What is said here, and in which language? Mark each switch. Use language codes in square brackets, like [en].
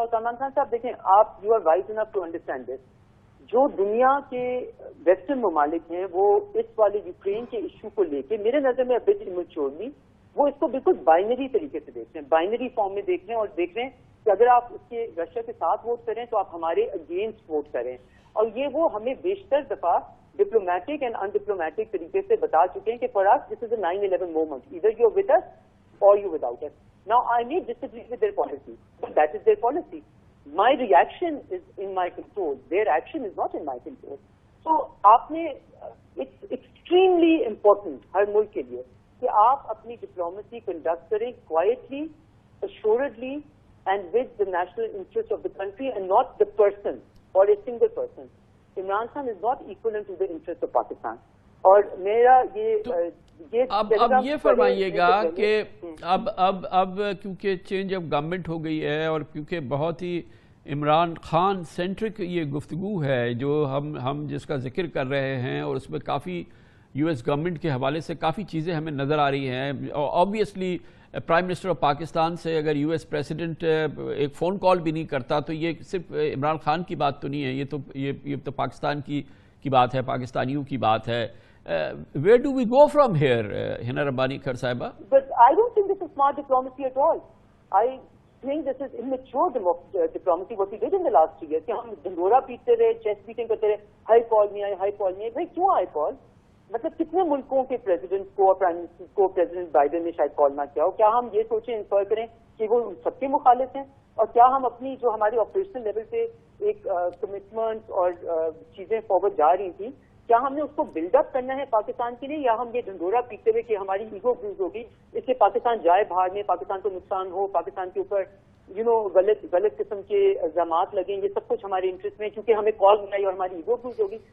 [ur] اور کامران خان صاحب دیکھیں، آپ [en] You are wise enough to understand this. [ur] جو دنیا کے ویسٹرن ممالک ہیں وہ اس والے یوکرین کے ایشو کو لے کے میرے نظر میں ابھی ایمیچورلی وہ اس کو بالکل بائنری طریقے سے دیکھ رہے ہیں، بائنری فارم میں دیکھ رہے ہیں، اور دیکھ رہے ہیں کہ اگر آپ اس کے رشیا کے ساتھ ووٹ کریں تو آپ ہمارے اگینسٹ ووٹ کریں. اور یہ وہ ہمیں بیشتر دفعہ ڈپلومیٹک اینڈ ان ڈپلومیٹک طریقے سے بتا چکے ہیں کہ [en] For us this is a 9/11 moment, either you are with us or you without us. Now I may disagree with their policy, but that is their policy. My reaction is in my control. Their action is not in my control. So [ur] آپ نے [en] it's extremely important [ur] ہر ملک کے لیے کہ آپ اپنی diplomacy conduct کریں [en] quietly, assuredly and with the national interest of the country and not the person or a single person. Imran Khan is not equivalent to the interest of Pakistan. [ur] اور میرا اب یہ فرمائیے گا کہ اب کیونکہ چینج آف گورنمنٹ ہو گئی ہے، اور کیونکہ بہت ہی عمران خان سینٹرک یہ گفتگو ہے جو ہم جس کا ذکر کر رہے ہیں، اور اس میں کافی یو ایس گورنمنٹ کے حوالے سے کافی چیزیں ہمیں نظر آ رہی ہیں. Obviously prime minister of Pakistan سے اگر یو ایس پریزیڈنٹ ایک فون کال بھی نہیں کرتا تو یہ صرف عمران خان کی بات تو نہیں ہے، یہ تو پاکستان کی بات ہے، پاکستانیوں کی بات ہے. [en] Where do we go from here, Hina Rabbani Khar Sahiba? But I don't think this is smart diplomacy at all. I think this is immature diplomacy, what we did in the last 3 years. [ur] کہ ہم ڈھنڈورا پیٹتے رہے، chest batting کرتے رہے، high کال نہیں آئی، high کال نہیں آئی. بھائی کیوں high کال؟ مطلب کتنے ملکوں کے پریزیڈنٹ کو اور پرائم منسٹر کو پریزیڈنٹ بائیڈن نے شاید کال نہ کیا ہو. کیا ہم یہ سوچیں، انفر کریں کہ وہ سب کے مخالف ہیں؟ اور کیا ہم اپنی جو ہماری آپریشنل لیول پہ ایک کمٹمنٹ اور چیزیں فارورڈ جا رہی تھیں، کیا ہم نے اس کو بلڈ اپ کرنا ہے پاکستان کے لیے، یا ہم یہ ڈھنڈورا پیٹتے ہوئے کہ ہماری ایگو بروز ہوگی، اس سے پاکستان جائے باہر میں، پاکستان کو نقصان ہو، پاکستان کے اوپر غلط قسم کے الزامات لگیں، یہ سب کچھ ہمارے انٹرسٹ میں، کیونکہ ہمیں کال ملائی اور ہماری ایگو بروز ہوگی.